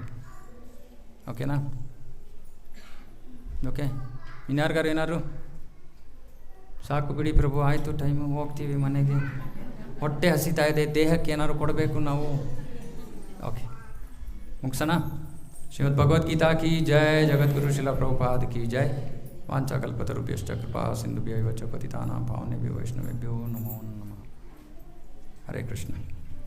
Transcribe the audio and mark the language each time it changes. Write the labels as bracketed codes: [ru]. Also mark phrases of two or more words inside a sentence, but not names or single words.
[kn] ಓಕೆನಾ? ಓಕೆ, ಇನ್ಯಾರಿಗಾರು ಏನಾದ್ರು? ಸಾಕು ಬಿಡಿ ಪ್ರಭು, ಆಯಿತು, ಟೈಮು, ಹೋಗ್ತೀವಿ ಮನೆಗೆ. ಹೊಟ್ಟೆ ಹಸಿತಾ ಇದೆ, ದೇಹಕ್ಕೆ ಏನಾದ್ರು ಕೊಡಬೇಕು ನಾವು. ಓಕೆ, ಮುಗಿಸೋಣ. ಶ್ರೀಮದ್ ಭಗವದ್ಗೀತಾ [hi] की जय. [kn] ಜಗದ್ಗುರು ಶಿಲ ಪ್ರಭುಪಾದ [hi] की जय. [sa] ವಾಂಛಾಕಲ್ಪತರುಭ್ಯಶ್ಚ ಕೃಪಾ ಸಿಂಧುಭ್ಯೈವ ಚ ಪತಿತಾನಾಂ ಪಾವನೇಭ್ಯೋ ವೈಷ್ಣವೇಭ್ಯೋ ನಮೋ ನಮಃ. ಹರೇ ಕೃಷ್ಣ.